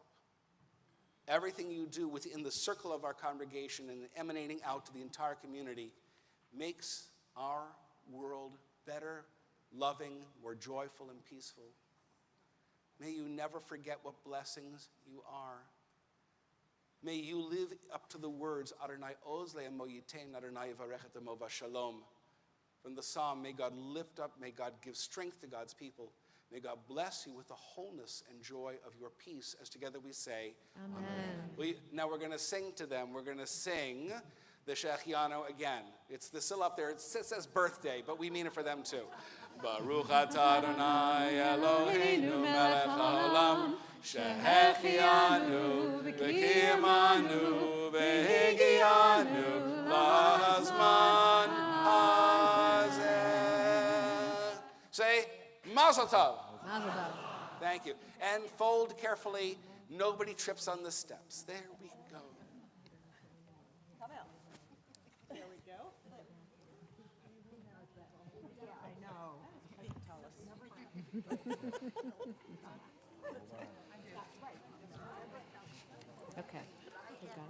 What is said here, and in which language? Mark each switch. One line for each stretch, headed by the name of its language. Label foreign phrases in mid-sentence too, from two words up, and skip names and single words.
English: Everything you do within the circle of our congregation and emanating out to the entire community makes our world better, loving, more joyful and peaceful. May you never forget what blessings you are. May you live up to the words,
Hebrew: יהוה עז לעמו יתן, יהוה יברך עמו בשלום.
English: From the psalm, may God lift up, may God give strength to God's people. May God bless you with the wholeness and joy of your peace as together we say, Amen. Now we're going to sing to them. We're going to sing the Shechianu again. It's still up there. It says birthday, but we mean it for them too.
Hebrew: ברוך אתה יהוה אלהינו מלך העולם שהחינו וקימנו והגיענו לזמן הזה.
English: Say,
Hebrew: מזל טוב. מזל טוב.
English: Thank you. And fold carefully. Nobody trips on the steps. There we go. Come out. There we go. Yeah, I know. Tell us. Okay. You got it.